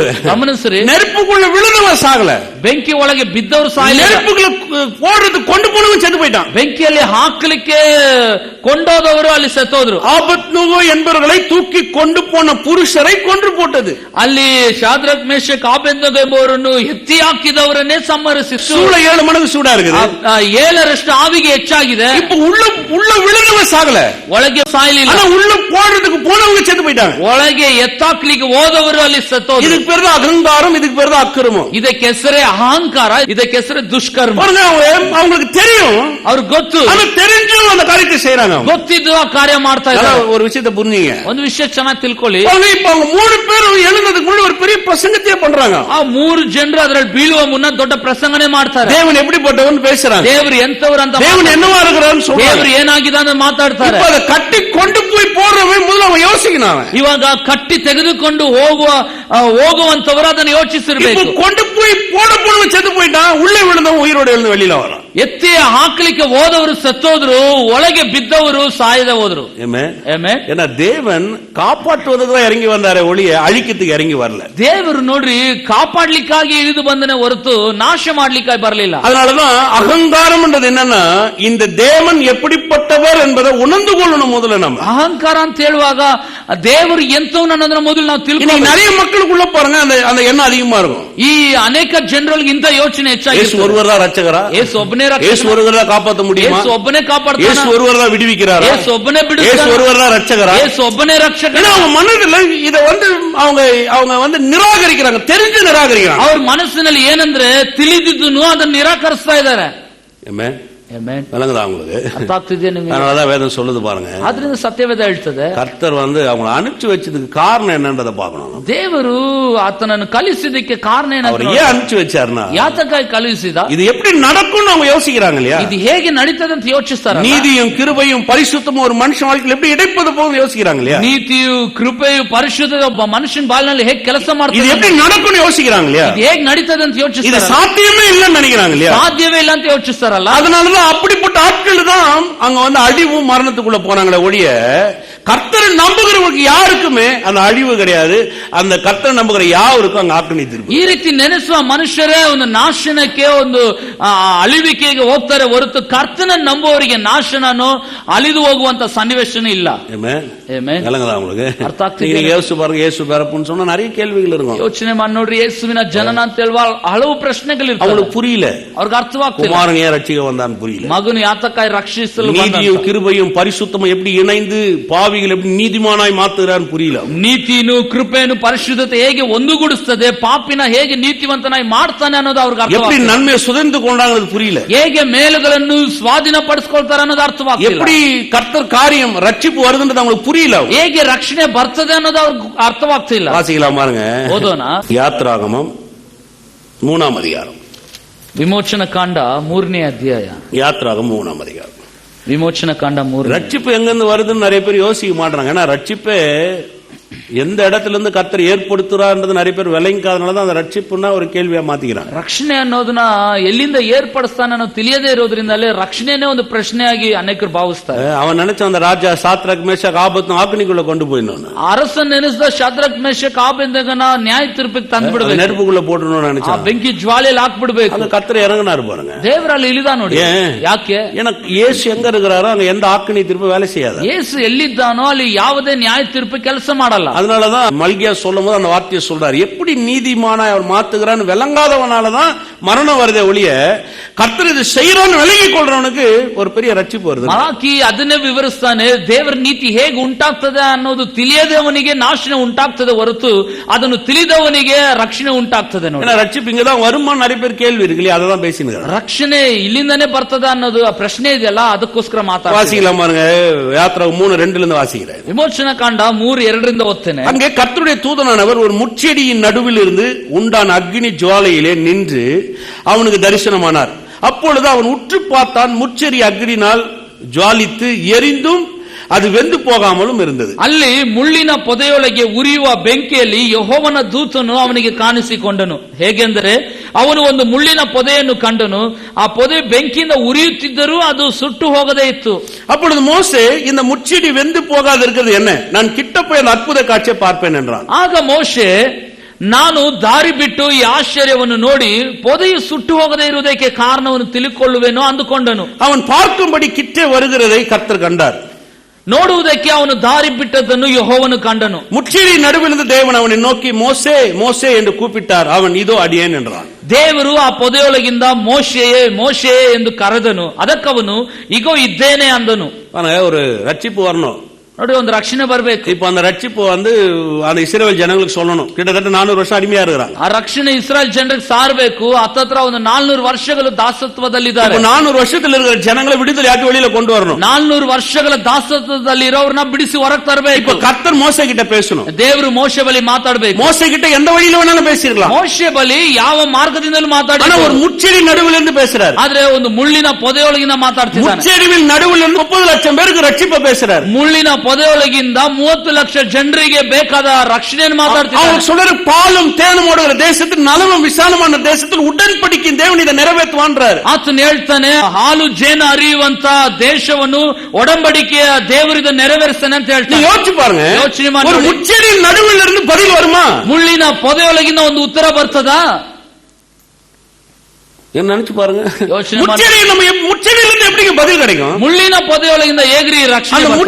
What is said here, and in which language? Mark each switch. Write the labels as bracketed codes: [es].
[kn] ಗಮನಿಸ್ರಿ, [ta] நெருப்புக்குள்ள விழுந்தவன் சாகல, [kn] ಬೆಂಕಿ ಒಳಗೆ ಬಿದ್ದವರು ಸಾಯಲಿಲ್ಲ. [ta] நெருப்புக்குள்ள போடுறது கொண்டு போனவன் செத்து போயிட்டான். [kn] ಬೆಂಕಿಯಲ್ಲಿ ಹಾಕಲಿಕ್ಕೆ ಕೊಂಡೋದವರು ಅಲ್ಲಿ ಸತ್ತೋದ್ರು. [ta] ஆபத்நேகோ என்பவர்களை தூக்கி கொண்டு போன புருஷரை கொன்று போட்டது. [kn] ಅಲ್ಲಿ ಶಾದ್ರಕ್ ಮೇಷಕ್ ಆಬೇದ್ನೆಗೋ ಎಂಬುವರನ್ನು ಎತ್ತಿ ಹಾಕಿದವರನ್ನೇ ಸಂಹರಿಸಿತು. [ta] சூளை 7 மடங்கு சூடா இருக்குது. [kn] 7ರಷ್ಟು ಆವಿಗೆ ಹೆಚ್ಚಾಗಿದೆ. [ta] இப்ப உள்ள விழுந்தவன் சாகல, [kn] ಒಳಗೆ ಸಾಯಲಿಲ್ಲ. [ta] ஆனா உள்ள போடுறதுக்கு போனவங்க செத்து போயிட்டாங்க. [kn] ಒಳಗೆ ಎತ್ತಾಕ್ಲಿಕ್ಕೆ ಹೋದವರು ಅಲ್ಲಿ ಸತ್ತೋದ್ರು. [ta] இதுக்கு பேரு அகங்காரம், இதுக்கு பேரு அக்கிரமம். [kn] ಇದಕ್ಕೆ ಹೆಸರೇ ಅಹಂಕಾರ, ಇದಕ್ಕೆ ಹೆಸರೇ ದುಷ್ಕರ್ಮ. [ta] அவங்களுக்கு தெரியும், [kn] ಅವ್ರಿಗೆ ಗೊತ್ತು, [ta] ஆனா தெரிஞ்சும் அந்த காரியத்தை செய்யறாங்க. [kn] ಗೊತ್ತಿದ್ದು ಆ ಕಾರ್ಯ ಮಾಡ್ತಾ ಇದ್ದಾರೆ. [ta] ஒரு விஷயத்தை புரிஞ்சுங்க, [kn] ಒಂದು ವಿಷಯ ಚೆನ್ನಾಗಿ ತಿಳ್ಕೊಳ್ಳಿ. [ta] இப்ப அவங்க 3 பேரும் எழுந்ததுக்கு முன்னாடி ஒரு பெரிய பிரசங்கத்தையே பண்றாங்க. [kn] ಆ 3 ಜನರು ಅದರಲ್ಲಿ ಬೀಳುವ ಮುನ್ನ ದೊಡ್ಡ ಪ್ರಸಂಗನೆ ಮಾಡ್ತಾರೆ. [ta] தேவன் எப்படிப்பட்டவன்னு பேசுறாங்க, [kn] ದೇವರು ಎಂತವರು ಅಂತ, [ta] தேவன் என்னவா இருக்கிறான்னு சொல்றாங்க, [kn] ದೇವರು ಏನಾಗಿದೆ ಅಂತ ಮಾತಾಡ್ತಾರೆ. [ta] இப்ப அதை கட்டி கொண்டு போய் போடுறவன் முதல்ல அவன் யோசிக்கணும். [kn] ಇವಾಗ ಕಟ್ಟಿ ತೆಗೆದುಕೊಂಡು ಹೋಗುವಂತವರು ಅದನ್ನು ಯೋಚಿಸಿರ್ಬೇಕು. [ta] கொண்டு போய் போனவன் செத்து போயிட்டான், உள்ளே விழுந்தவன் உயிரோடு எழுந்து வெளியில வரான். [kn] ಎತ್ತಿ ಹಾಕಲಿಕ್ಕೆ ಹೋದವರು ಸತ್ತೋದ್ರು, ಒಳಗೆ ಬಿದ್ದವರು ಸಾಯದೆ ಹೋದ್ರು. [ta] ஏன்னா தேவன் காப்பாற்றுவதற்கு தான் இறங்கி வந்தாரே ஒழிய அழிக்கிறதுக்கு இறங்கி வரல. [kn] ದೇವರು ನೋಡ್ರಿ ಕಾಪಾಡ್ಲಿಕ್ಕಾಗಿ ಇಳಿದು ಬಂದನೆ ಹೊರತು ನಾಶ ಮಾಡ್ಲಿಕ್ಕಾಗಿ ಬರಲಿಲ್ಲ. [ta] அதனாலதான் அகங்காரம் என்றது என்னன்னா, இந்த தேவன் எப்படிப்பட்டவர் என்பதை உணர்ந்து கொள்ளணும் முதல்ல. நம்ம [kn] ಅಹಂಕಾರ ಅಂತ ಹೇಳುವಾಗ ದೇವರು ಎಂತವನು ಅನ್ನೋದನ್ನ ಮೊದಲು ನಾವು ತಿಳ್ಕೊಳ್ಳೋಣ. [ta] நிறைய மக்களுக்குள்ள பாருங்க அந்த எண்ணம் அதிகமா இருக்கும். [kn] ಈ ಅನೇಕ ಜನರಿಗೆ ಇಂತ ಯೋಚನೆ ಹೆಚ್ಚಾಗಿದೆ. [ta] ಯೇಸು ஒருவர் தான் ரட்சகரா, [kn] ಯೇಸು ಒಬ್ಬನೇ ರಕ್ಷಕ, [ta] ಯೇಸು ஒருவர் தான் காப்பாற்ற முடியுமா, [kn] ಯೇಸು ಒಬ್ಬನೇ ಕಾಪಾಡ್ತಾನೆ, [ta] ಯೇಸು ஒருவர் தான் விடுவிக்கிறாரா, [kn] ಯೇಸು ಒಬ್ಬನೇ ಬಿಡುತ್ತಾನೆ, [ta] ಯೇಸು ஒருவர் தான் ரட்சகரா, [kn] ಯೇಸು ಒಬ್ಬನೇ ರಕ್ಷಕ. [ta] அவங்க மனதில் இத அவங்க நிராகரிக்கிறாங்க, தெரிஞ்சு நிராகரிக்கிறாங்க. [kn] ಅವ್ರ ಮನಸ್ಸಿನಲ್ಲಿ ಏನಂದ್ರೆ ತಿಳಿದಿದ್ದು ಅದನ್ನ ನಿರಾಕರಿಸ್ತಾ ಇದ್ದಾರೆ. [ta] விளங்குதா உங்களுக்கு? [kn] ಅರ್ಥ ಆಗ್ತಿದೆಯಾ ನಿಮಗೆ? [ta] அதனாலதான் வேதம் சொல்லுது பாருங்க. [kn] ಆದ್ರಿಂದ ಸತ್ಯವೇದ ಹೇಳ್ತದೆ, [ta] கர்த்தர் அவங்களை அனுப்பிச்சு வச்சதுக்கு காரணம் என்னன்றதை பார்க்கணும். [kn] ದೇವರು ಆತನನ್ನು ಕಲಿಸಿದಕ್ಕೆ ಕಾರಣ [ta] அவர் ஏன் அனுப்பிச்சு வச்சாருன்னா, [kn] ಯಾತಕ್ಕಾಗಿ ಕಲಿಸಿದ, [ta] இது எப்படி நடக்கும்னு அவங்க யோசிக்கிறாங்க இல்லையா, [kn] இது ಹೇಗೆ ನಡೀತದೆ ಅಂತ ಯೋಚಿಸ್ತಾರೆ. [ta] நீதியும் கிருபையும் பரிசுத்தமும் ஒரு மனுஷன் வாழ்க்கையில் எப்படி இடைப்பது போகும் யோசிக்கிறாங்க இல்லையா. [kn] ನೀತಿಯು ಕೃಪೆಯು ಪರಿಶುದ್ಧತೆ ಒಬ್ಬ ಮನುಷ್ಯನ ಬಾಳಿನಲ್ಲಿ ಹೇಗೆ ಕೆಲಸ ಮಾಡ್ತದೆ, [ta] இது எப்படி நடக்கும்னு யோசிக்கிறாங்க இல்லையா. [kn] ಇದು ಹೇಗೆ ನಡೀತದೆ ಅಂತ ಯೋಚಿಸ್ತಾರೆ. [ta] இது சாத்தியமே இல்லைன்னு நினைக்கிறாங்க இல்லையா. [kn] ಸಾಧ್ಯವೇ ಇಲ್ಲ ಅಂತ ಯೋಚಿಸ್ತಾರಲ್ಲ. [ta] அதனாலதான் அப்படிப்பட்ட ஆட்கள் தான் அங்க அழிவும் மரணத்துக்குள்ள போனாங்களே ஒழிய, கர்த்தரை நம்புகிறவங்களுக்கு யாருக்குமே அந்த அழிவு கிடையாது. அந்த கர்த்தரை நம்புகிற யாருக்கும் அங்க ஆக்கிரமித்திருக்கு. [kn] ಈ ರೀತಿ ನೆನೆಸುವ ಮನುಷ್ಯರೇ ಒಂದು ನಾಶನಕ್ಕೆ, ಒಂದು ಅಳಿವಿಕೆಗೆ ಹೋಗ್ತಾರೆ ಹೊರತು ಕರ್ತನ ನಂಬುವವರಿಗೆ ನಾಶನನೋ ಅಳಿದು ಹೋಗುವಂತ ಸನ್ನಿವೇಶನೇ ಇಲ್ಲ. [ta] உங்களுக்கு [kn] ಅರ್ಥ ಆಗ್ತಿದೆ? [ta] ಯೇಸು பாருங்க, ಯೇசು பிறப்புன்னு சொன்னா நிறைய கேள்விகள் இருக்கும். [kn] ಯೋಚನೆ ಮಾಡಿ ನೋಡ್ರಿ, ಯೇಸುವಿನ ಜನನ ಅಂತ ಹೇಳುವ ಹಲವು ಪ್ರಶ್ನೆಗಳಿರ್ತವೆ. [ta] அவங்களுக்கு புரியல, [kn] ಅವ್ರಿಗೆ ಅರ್ಥವಾಗ್ತಿಲ್ಲ. [ta] குமாரன் ஏன் ரட்சிக்க வந்தான்னு புரியல. [kn] ಮಗನು ಯಾತಕ್ಕಾಗಿ ರಕ್ಷಿಸಲು, [ta] நீதியும் கிருபையும் பரிசுத்தமும் எப்படி இணைந்து பாவிகள் எப்படி நீதிமானாய் மாத்துறான்னு புரியல. [kn] ನೀತಿನು ಕೃಪೆಯನ್ನು ಪರಿಶುದ್ಧತೆ ಹೇಗೆ ಒಂದುಗೂಡಿಸ್ತದೆ, ಪಾಪಿನ ಹೇಗೆ ನೀತಿವಂತನಾಗಿ ಮಾಡ್ತಾನೆ ಅನ್ನೋದು ಅವ್ರಿಗೆ ಅರ್ಥ. [ta] எப்படி நன்மையை சுதந்து கொண்டாங்க புரியல. [kn] ಹೇಗೆ ಮೇಲುಗಳನ್ನು ಸ್ವಾಧೀನ ಪಡಿಸ್ಕೊಳ್ತಾರೆ ಅನ್ನೋದು ಅರ್ಥವಾಗ್ತಿಲ್ಲ. [ta] எப்படி கர்த்தர் காரியம் ரட்சிப்பு வருதுன்றது அவங்களுக்கு புரியல. [kn] ಹೇಗೆ ರಕ್ಷಣೆ ಬರ್ತದೆ ಅನ್ನೋದು ಅವ್ರಿಗೆ ಅರ್ಥವಾಗ್ತಿಲ್ಲ. [ta] வாசிக்கலாம் பாருங்க, [kn] ಓದೋಣ. [ta] யாத்ராகமம் 3ஆம் அதிகாரம், [kn] ವಿಮೋಚನ ಕಾಂಡ 3ನೇ ಅಧ್ಯಾಯ. [ta] யாத்ராகமம் 3ஆம் அதிகாரம். [kn] ವಿಮೋಚನ ಕಾಂಡ 3. [ta] ரட்சிப்பு எங்கிருந்து வருதுன்னு நிறைய பேர் யோசிக்க மாட்டாங்க. ஏன்னா ரட்சிப்பே எந்த இடத்துல இருந்து கர்த்தர் ஏற்படுத்துறான்றது நிறைய பேர் விளங்காதனாலதான் அந்த ரட்சிப்புன்னா ஒரு கேள்வியா மாத்திக்கிறாங்க. [kn] ರಕ್ಷಣೆ ಅನ್ನೋದನ್ನ ಎಲ್ಲಿಂದ ಏರ್ಪಡಿಸ್ತಾನೆ ಅನ್ನೋ ತಿಳಿಯದೇ ಇರೋದ್ರಿಂದಲೇ ರಕ್ಷಣೆನೇ ಒಂದು ಪ್ರಶ್ನೆಯಾಗಿ ಅನೇಕರು ಭಾವಿಸ್ತಾರೆ. [ta] அவன் நினைச்ச அந்த ராஜா சாத்ராக் மேஷாக் ஆபத்நேகோ ஆக்கினிக்குள்ள கொண்டு போயிடணும். [kn] ಅರಸನ್ ನೆನೆಸಿದ ಶಾದ್ರಕ್ ಮೇಷಕ್ ಆಬೇದ್ನೆಗೋನ ನ್ಯಾಯ ತೀರ್ಪಿಗೆ ತಂದು ಬಿಡಬೇಕು, [ta] நெருப்புக்குள்ள போடணும்னு நினைச்சான். [kn] ಬೆಂಕಿ ಜ್ವಾಲೆಯಲ್ಲಿ ಹಾಕ್ಬಿಡ್ಬೇಕು. [ta] அந்த கர்த்தர் இறங்கினாரு பாருங்க, [kn] ದೇವರಲ್ಲಿ ಇಳಿದ ನೋಡಿ. ಯಾಕೆ? [ta] ஏன்னா இயேசு எங்க இருக்கிறாரோ அங்க எந்த ஆக்கினி தீர்ப்பு வேலை செய்யாது. [kn] ಯೇಸು ಎಲ್ಲಿದ್ದಾನೋ ಅಲ್ಲಿ ಯಾವುದೇ ನ್ಯಾಯ ತೀರ್ಪು ಕೆಲಸ ಮಾಡಲ್ಲ. [ta] அதனாலதான் மல்கியா சொல்லும் போது அந்த வார்த்தையை சொல்றாரு, எப்படி நீதிமானாய் அவர் மாத்துகிறான்னு விளங்காதவனாலதான் மரணம் வருதே ஒழிய, கர்த்தர் இது செய்யறான்னு விளங்கி கொள்றவனுக்கு ஒரு பெரிய ரட்சிப்பு வருது. [kn] ಮಲಾಕಿ ಅದನ್ನೇ ವಿವರಿಸ್ತಾನೆ, ದೇವರ ನೀತಿ ಹೇಗೆ ಉಂಟಾಗ್ತದೆ ಅನ್ನೋದು ತಿಳಿಯದವನಿಗೆ ನಾಶನ ಉಂಟಾಗ್ತದೆ ಹೊರತು ಅದನ್ನು ತಿಳಿದವನಿಗೆ ರಕ್ಷಣೆ ಉಂಟಾಗ್ತದೆ ನೋಡಿ. [ta] ரட்சிப்பு இங்கதான் வருமா நிறைய பேர் கேள்வி இருக்கு இல்லையா, அததான் பேசினு. [kn] ರಕ್ಷಣೆ ಇಲ್ಲಿಂದಾನೇ ಬರ್ತದ ಅನ್ನೋದು ಆ ಪ್ರಶ್ನೆ ಇದೆಯಲ್ಲ, ಅದಕ್ಕೋಸ್ಕರ ಮಾತಾಡ್ತೀನಿ. [ta] வாசிக்கலாம் பாருங்க, யாத்ராகமம் 3:2 வாசிக்கிறேன். [kn] ವಿಮೋಚನ ಕಾಂಡ 3:2 ಓದ್ತೇನೆ. [ta] அங்கே கர்த்தருடைய தூதனானவர் ஒரு முட்செடியின் நடுவில் இருந்து உண்டான அக்னி ஜுவாலையிலே நின்று அவனுக்கு தரிசனமானார். அப்பொழுது அவன் உற்று பார்த்தான், முட்செடி அக்னினால் ஜுவாலித்து எரிந்தும் ಅದು ವೆಂದು ಹೋಗಾಮಲೂ ಇರುತ್ತದೆ. [kn] ಅಲ್ಲಿ ಮುಳ್ಳಿನ ಪೊದೆಯೊಳಗೆ ಉರಿಯುವ ಬೆಂಕಿಯಲ್ಲಿ ಯೆಹೋವನ ದೂತನು ಅವನಿಗೆ ಕಾಣಿಸಿಕೊಂಡನು. ಹೇಗೆಂದರೆ ಅವನು ಒಂದು ಮುಳ್ಳಿನ ಪೊದೆಯನ್ನು ಕಂಡನು, ಆ ಪೊದೆ ಬೆಂಕಿಯಿಂದ ಉರಿಯುತ್ತಿದ್ದರೂ ಅದು ಸುಟ್ಟು ಹೋಗದೇ ಇತ್ತು. [ta] அப்பொழுது மோசே இந்த முச்செடி வெந்து போகாது இருக்கிறது என்ன, நான் கிட்ட போய் அந்த அற்புத காட்சியை பார்ப்பேன் என்றான். [kn] ಆಗ ಮೋಶೆ ನಾನು ದಾರಿ ಬಿಟ್ಟು ಈ ಆಶ್ಚರ್ಯವನ್ನು ನೋಡಿ ಪೊದೆಯು ಸುಟ್ಟು ಹೋಗದೇ ಇರುವುದಕ್ಕೆ ಕಾರಣವನ್ನು ತಿಳಿದುಕೊಳ್ಳುವೆನೋ ಅಂದುಕೊಂಡನು. [ta] அவன் பார்க்கும்படி கிட்டே வருகிறதை கர்த்தர் கண்டார். [kn] ನೋಡುವುದಕ್ಕೆ ಅವನು ದಾರಿ ಬಿಟ್ಟದ್ದನ್ನು ಯೆಹೋವನು ಕಂಡನು. [ta] ಮುಚ್ಚಿಡಿ ನಡುವಿನಿಂದ ದೇವನು ಅವனை நோக்கி மோசே மோசே என்று கூப்பிட்டார். அவன் இதோ ಅಡಿಯೇನ್ என்றான். [kn] ದೇವರು ಆ ಪೊದೆಯೊಳಗಿಂದ ಮೋಶೆಯೇ ಮೋಶೆಯೇ ಎಂದು ಕರೆದನು. ಅದಕ್ಕವನು ಇಗೋ ಇದ್ದೇನೆ ಅಂದನು. [ta] ஒரு ரட்சிப்பு வரணும், [kn] ನೋಡಿ, ಒಂದು ರಕ್ಷಣೆ ಬರಬೇಕು. [ta] இப்ப அந்த ரட்சிப்பு அந்த இஸ்ரவேல் ஜனங்களுக்கு சொல்லணும். கிட்டத்தட்ட 400 வருஷம் அடிமையா இருக்கிறாங்க. [kn] ಆ ರಕ್ಷಣೆ ಇಸ್ರಾಯೇಲ್ ಜನರಿಗೆ ಸಾರಬೇಕು. ಹತ್ತತ್ರ ಒಂದು 400 ವರ್ಷಗಳು ದಾಸತ್ವದಲ್ಲಿದ್ದಾರೆ. [ta] 400 வருஷத்துல இருக்கிற ஜனங்களை விடுதலையாக்கி வெளியில கொண்டு வரணும். [kn] 400 ವರ್ಷಗಳ ದಾಸತ್ವದಲ್ಲಿ ಇರೋರನ್ನ ಬಿಡಿಸಿ ಹೊರಗೆ ತರಬೇಕು. [ta] இப்ப கர்த்தர் மோசே கிட்ட பேசணும். [kn] ದೇವರು ಮೋಶೆ ಬಳಿ ಮಾತಾಡಬೇಕು. [ta] மோசே கிட்ட எந்த வழியில வேணாலும் பேசிரலாம். [kn] ಮೋಶೆ ಬಳಿ ಯಾವ ಮಾರ್ಗದಿಂದಲೂ ಮಾತಾಡಿ, [ta] ஆனா ஒரு முச்செடி நடுவுல இருந்து பேசுறார். [kn] ಆದ್ರೆ ಒಂದು ಮುಳ್ಳಿನ ಪೊದೆಯೊಳಗಿಂದ ಮಾತಾಡ್ತಿದ್ದಾನೆ. [ta] முச்செடியின் நடுவுல இருந்து 30 லட்சம் பேருக்கு ரட்சிப்பை பேசுறார். [kn] ಮುಳ್ಳಿನ ಪೊದೆಯೊಳಗಿಂದ 30 ಲಕ್ಷ ಜನರಿಗೆ ಬೇಕಾದ ರಕ್ಷಣೆಯನ್ನು ಮಾತಾಡ್ತಿದ್ದಾನೆ. [ta] அவர் சொல்ற பாலும் தேனும் ஓடுகிற தேசத்தில் நலமும் விசாலமான தேசத்தில் உடன்படிக்கையின் தேவன் இதை நிறைவேற்றுவான்றார். [kn] ಆತನು ಹೇಳ್ತಾನೆ, ಹಾಲು ಜೇನು ಹರಿಯುವಂತ ದೇಶವನ್ನು ಒಡಂಬಡಿಕೆಯ ದೇವರು ಇದನ್ನು ನೆರವೇರಿಸ್ತಾನೆ ಅಂತ ಹೇಳ್ತಾನೆ. [ta] ಯೋಚಿಸಿ பாருங்க, [kn] ಯೋಚನೆ ಮಾಡಿ, [ta] ஒரு முச்செடியின் நடுவில் இருந்து பதில் வருமா? [kn] ಮುಳ್ಳಿನ ಪೊದೆಯೊಳಗಿಂದ ಒಂದು ಉತ್ತರ ಬರ್ತದಾ? [ta] என்ன நினைச்சு பாருங்க. [kn] ಮುಚ್ಚೆಡಿಯಿಂದ [ta] எப்படி பதில் கிடைக்கும்? [kn] ಮುಳ್ಳಿನ ಪೊದೆಯೊಳಗಿಂದ ಹೇಗ್ರಿ ರಕ್ಷಣೆ ಬರ್ತದೆ?